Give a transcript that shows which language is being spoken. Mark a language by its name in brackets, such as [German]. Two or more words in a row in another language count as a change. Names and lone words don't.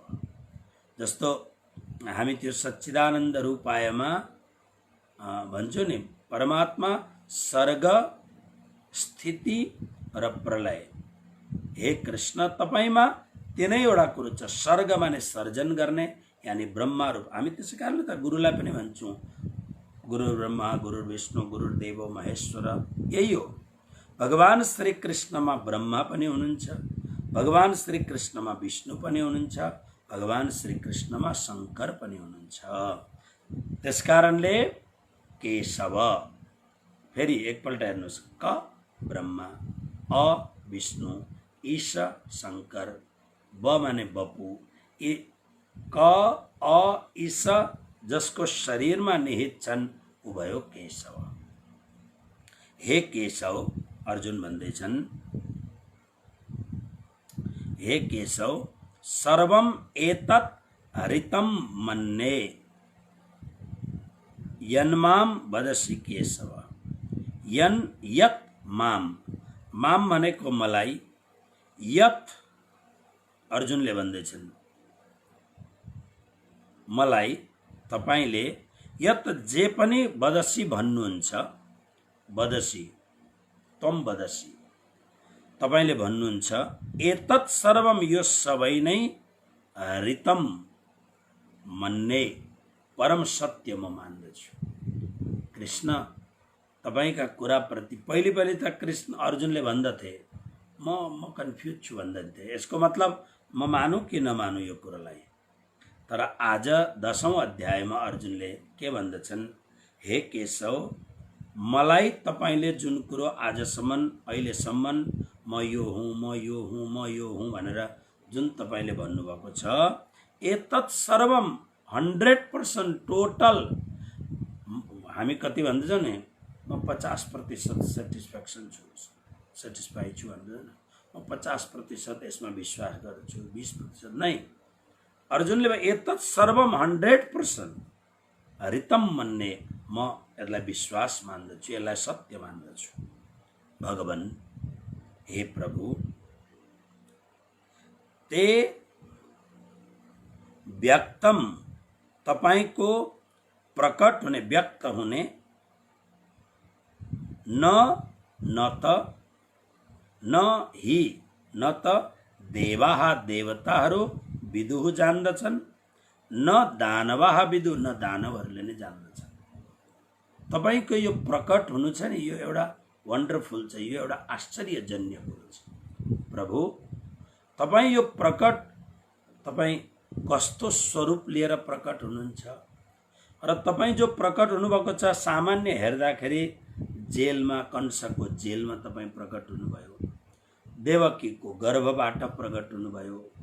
[Nepali] जस्तो हामी त्यो सच्चिदानन्द रूपायमा भन्छौं नि, परमात्मा सर्ग स्थिति र प्रलय। हे कृष्ण, तपाईमा तीनैवटा कुरो छ। सर्ग माने सर्जन गर्ने यानी ब्रह्मा रूप। हामी त्यसै कारणले त गुरुलाई पनि भन्छौं, [Sanskrit] गुरु ब्रह्मा गुरु विष्णु गुरुदेव महेश्वर। [Nepali] यही हो, भगवान श्री कृष्णमा ब्रह्मा पनि हुनुहुन्छ, भगवान श्री कृष्णमा विष्णु पनि हुनुहुन्छ, भगवान श्री कृष्णमा शंकर पनि हुनुहुन्छ। त्यसकारणले केशव। फेरि एकपल्ट हेर्नुस्, क ब्रह्मा, अ विष्णु, ईश शंकर, ब माने बपु। क अ ईश जसको शरीरमा निहित छन् उ भयो केशव। [Sanskrit] हे केशव, [Nepali] अर्जुन भन्दैछन्, [Sanskrit] हे केशव सर्वम एतत् हरितम मन्ये यन्माम वदसि केशव। यत् माम, [Nepali] माम भनेको मलाई, यत् अर्जुनले भन्दैछन् मलाई तपाईले, यत् जे पनि वदसि भन्नुहुन्छ, [Sanskrit] वदसि तम वदसि [Nepali] तपाईले भन्नुहुन्छ, [Sanskrit] एतत् सर्वम [Nepali] यो सबै नै [Sanskrit] हरितम मन्ने [Nepali] परम सत्य म मान्दछु। कृष्ण तपाईका कुराप्रति पहिले त कृष्ण अर्जुनले भन्दथे म कन्फ्युज छु भन्दैथे। यसको मतलब म मानु कि नमानु यो कुरालाई। तर आज 10औं अध्यायमा अर्जुनले के भन्दछन्, हे केशव, मलाई तपाईले जुन कुरो आजसम्म अहिलेसम्म म यो हुँ भनेर जुन तपाईले भन्नुभएको छ, [Sanskrit] एतत् सर्वम 100% टोटल। [Nepali] हामी कति भन्छौँ नि, म 50% सेटिस्फाई छु भन्दैन, म 50% यसमा विश्वास गर्छु, 20% नै। [Sanskrit] अर्जुनले एतत् सर्वम 100% ऋतम मन्ने, [Nepali] म यसलाई विश्वास मान्दछु, यसलाई सत्य मान्दछु। भगवान, हे प्रभु, [Sanskrit] ते व्यक्तम, [Nepali] तपाईको प्रकट हुने, व्यक्त हुने, न त देवाः देवताहरू विदुः जान्दछन्, [Sanskrit] न दानवाः विदुः, [Nepali] न दानवहरूले नै जान्दछन्। तपाईको यो प्रकट हुनु छ नि, यो एउटा वन्डरफुल छ, यो एउटा आश्चर्यजन्य कुरो छ। प्रभु, तपाई यो प्रकट, तपाई कस्तो स्वरूप लिएर प्रकट हुनुहुन्छ र तपाई जो प्रकट हुनुभएको छ, सामान्य हेर्दाखेरि जेलमा, कंसको जेलमा तपाई प्रकट हुनुभयो, देवकीको गर्भबाट प्रकट हुनुभयो,